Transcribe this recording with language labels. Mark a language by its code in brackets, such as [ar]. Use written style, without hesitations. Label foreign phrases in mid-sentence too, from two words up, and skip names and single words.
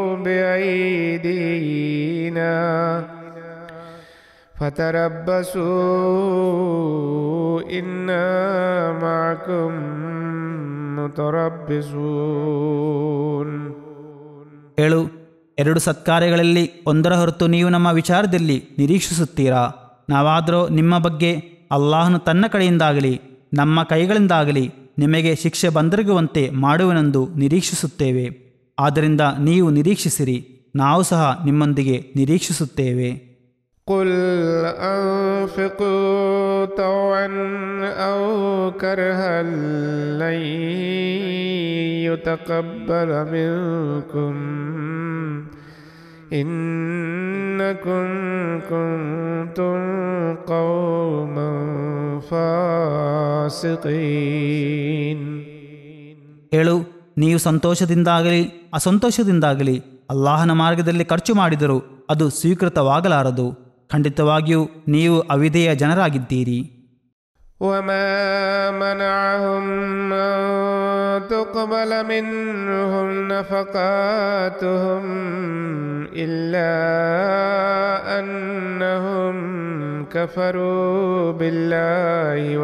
[ar] بأيدينا فتربصوا إنا معكم متربصون. [kn] ಹೇಳು, ಎರಡು ಸತ್ಕಾರ್ಯಗಳಲ್ಲಿ ಒಂದರ ಹೊರತು ನೀವು ನಮ್ಮ ವಿಚಾರದಲ್ಲಿ ನಿರೀಕ್ಷಿಸುತ್ತೀರಾ? ನಾವಾದರೂ ನಿಮ್ಮ ಬಗ್ಗೆ ಅಲ್ಲಾಹನು ತನ್ನ ಕಡೆಯಿಂದಾಗಲಿ ನಮ್ಮ ಕೈಗಳಿಂದಾಗಲಿ ನಿಮಗೆ ಶಿಕ್ಷೆ ಬಂದೆರಗುವಂತೆ ಮಾಡುವನೆಂದು ನಿರೀಕ್ಷಿಸುತ್ತೇವೆ. ಆದ್ದರಿಂದ ನೀವು ನಿರೀಕ್ಷಿಸಿರಿ, ನಾವು ಸಹ ನಿಮ್ಮೊಂದಿಗೆ ನಿರೀಕ್ಷಿಸುತ್ತೇವೆ. [ar] قل أنفقوا طوعا أو كرها لن يتقبل منكم إنكم كنتم قوما فاسقين. [kn] ಹೇಳು, ನೀವು ಸಂತೋಷದಿಂದಾಗಲಿ ಅಸಂತೋಷದಿಂದಾಗಲಿ ಅಲ್ಲಾಹನ ಮಾರ್ಗದಲ್ಲಿ ಖರ್ಚು ಮಾಡಿದರೂ ಅದು ಸ್ವೀಕೃತವಾಗಲಾರದು. ಖಂಡಿತವಾಗಿಯೂ ನೀವು ಅವಿಧೇಯ ಜನರಾಗಿದ್ದೀರಿ. [ar] وما منعهم أن تقبل منهم نفقاتهم إلا أنهم كفروا بالله